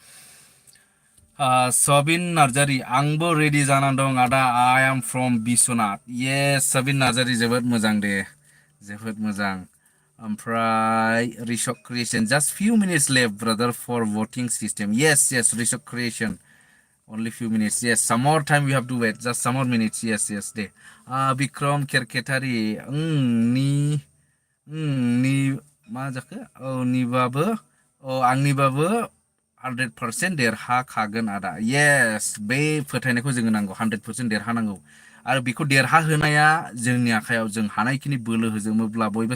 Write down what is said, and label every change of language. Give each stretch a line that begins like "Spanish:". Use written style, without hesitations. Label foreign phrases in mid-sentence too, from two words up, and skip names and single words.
English: सबिन नार्जारी
Bodo: आंबो रेडि जानानै दं आदा
English: I am from Biswanath yes सबिन नार्जारी
Bodo: जोबोद मोजां दे जोबोद मोजां ओमफ्राय
English: रिसक क्रिएशन just few minutes left brother for voting system yes yes रिसक क्रिएशन only few minutes yes some more time we have to wait just some more minutes yes yes दे बिक्रम केरकेटारि
Bodo: नि मा जाखो औ निबाबो औ आंनिबाबो 100% देरहाखागोन आदा येस बे फोथायनायखौ जोङो नांगौ 100% देरहानांगौ आरो बेखौ देरहाहोनाया जोंनि आखायाव जों हानायखिनि बोलो होजोमोब्ला बयबो